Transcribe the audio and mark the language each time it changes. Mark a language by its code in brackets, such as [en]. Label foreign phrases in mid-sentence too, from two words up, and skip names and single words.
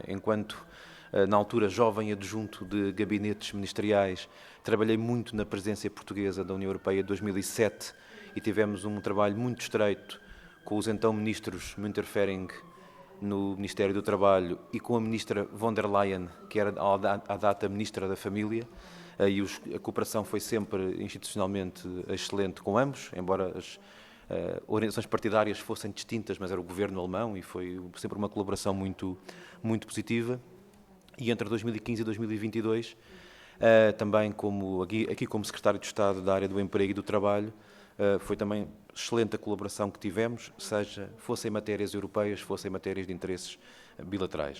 [pt] Enquanto, na altura, jovem adjunto de gabinetes ministeriais, trabalhei muito na presidência portuguesa da União Europeia de 2007 e tivemos um trabalho muito estreito com os então ministros Müntefering no Ministério do Trabalho e com a ministra von der Leyen, que era à data ministra da Família, e a cooperação foi sempre institucionalmente excelente com ambos, embora as orientações partidárias fossem distintas, mas era o governo alemão e foi sempre uma colaboração muito, muito positiva. E entre 2015 e 2022, também aqui como Secretário de Estado da área do Emprego e do Trabalho, foi também excelente a colaboração que tivemos, fosse em matérias europeias, fosse em matérias de interesses bilaterais.